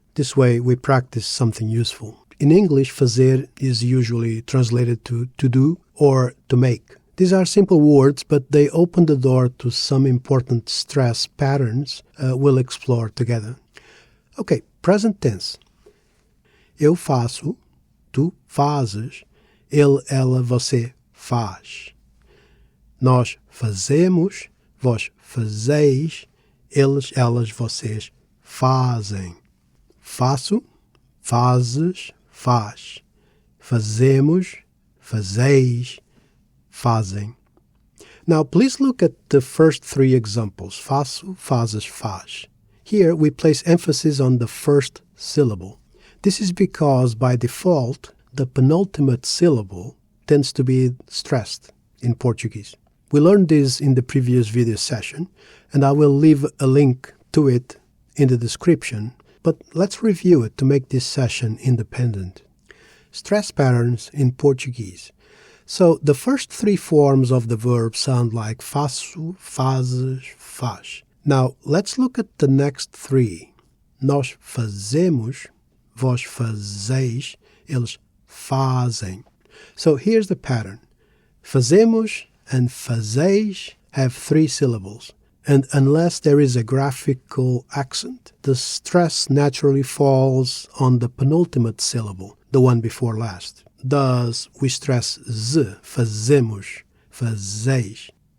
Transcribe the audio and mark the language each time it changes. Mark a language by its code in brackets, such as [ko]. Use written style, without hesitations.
[en] This way we practice something useful. In English, fazer is usually translated to do or to make. These are simple words, but they open the door to some important stress patterns we'll explore together. Ok, present tense. [pt] Eu faço, tu fazes, ele, ela, você faz. Nós fazemos, vós fazeis, eles, elas, vocês fazem. Faço, fazes, faz. Fazemos, fazeis, fazem. [en] Now please look at the first three examples. Faço, fazes, faz. Here we place emphasis on the first syllable. This is because by default the penultimate syllable tends to be stressed in Portuguese. We learned this in the previous video session, and I will leave a link to it in the description, but let's review it to make this session independent. Stress patterns in Portuguese. So the first three forms of the verb sound like faço, fazes, faz. Now let's look at the next three. [pt] Nós fazemos, vós fazeis, eles fazem. [en] So here's the pattern. Fazemos and fazeis have three syllables, and unless there is a graphical accent, the stress naturally falls on the penultimate syllable, the one before last. Thus, we stress z, fazemos, fazeis.